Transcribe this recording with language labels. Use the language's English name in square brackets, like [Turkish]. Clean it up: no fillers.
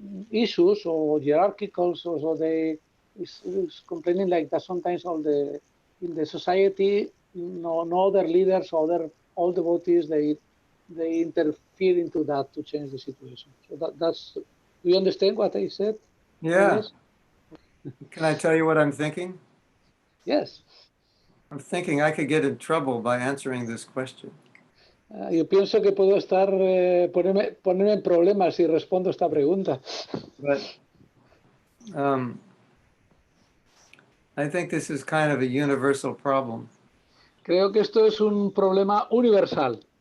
[English] issues or hierarchical, so they is complaining like that sometimes in the society, no other leaders, all devotees, they interfere into that to change the situation. So that's, do you understand what I said? Yeah. Can I tell you what I'm thinking? Yes. I'm thinking I could get in trouble by answering this question. [Spanish] Yo pienso que puedo estar, ponerme en problemas si respondo esta pregunta. [English] But I think this is kind of a universal problem. [Spanish] Creo que esto es un problema universal.